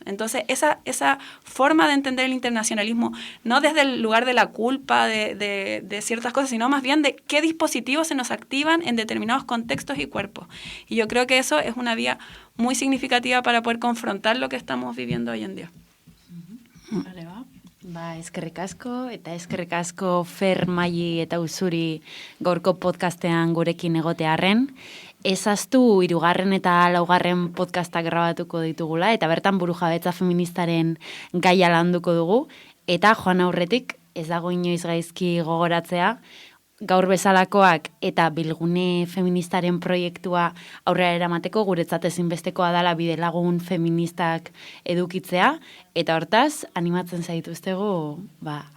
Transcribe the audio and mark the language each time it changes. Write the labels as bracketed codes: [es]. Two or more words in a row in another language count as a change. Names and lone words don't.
[es] Entonces, esa forma de entender el internacionalismo, no desde el lugar de la culpa de ciertas cosas, sino más bien de qué dispositivos se nos activan en determinados contextos y cuerpos. Y yo creo que eso es una vía muy significativa para poder confrontar lo que estamos viviendo hoy en día. Vale, [eu] eskerrik asko Fer, Maili eta Usuri gaurko podcastean gurekin egotearren. Ezaztu 3. eta 4. podcastak grabatuko ditugula eta bertan burujabetza feministaren gaia landuko dugu eta joan aurretik ez dago inoiz gaizki gogoratzea gaur bezalakoak eta bilgune feministaren proiektua aurrera eramateko guretzat ezinbestekoa dela bidelagun feministak edukitzea eta hortaz animatzen zaituztegu arpidetzera.